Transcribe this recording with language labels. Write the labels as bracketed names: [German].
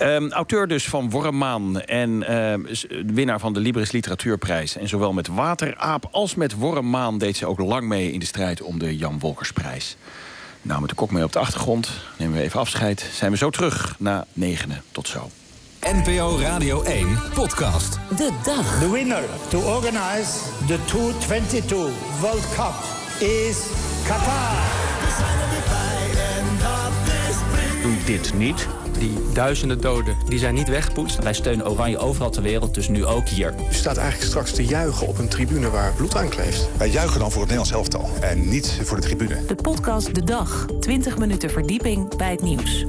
[Dutch] Auteur dus van Wormmaan en winnaar van de Libris Literatuurprijs. En zowel met Wateraap als met Wormmaan deed ze ook lang mee in de strijd om de Jan Wolkersprijs. Nou, met de kok mee op de achtergrond, nemen we even afscheid. Zijn we zo terug na negenen. Tot zo. NPO Radio 1, podcast. De dag. [English] The winner to organize the 2022 World Cup is Qatar. [Dutch] Doe dit niet. Die duizenden doden, die zijn niet weggepoetst. Wij steunen Oranje overal ter wereld, dus nu ook hier. U staat eigenlijk straks te juichen op een tribune waar bloed aan kleeft. Wij juichen dan voor het Nederlands elftal en niet voor de tribune. De podcast De Dag. 20 minuten verdieping bij het nieuws.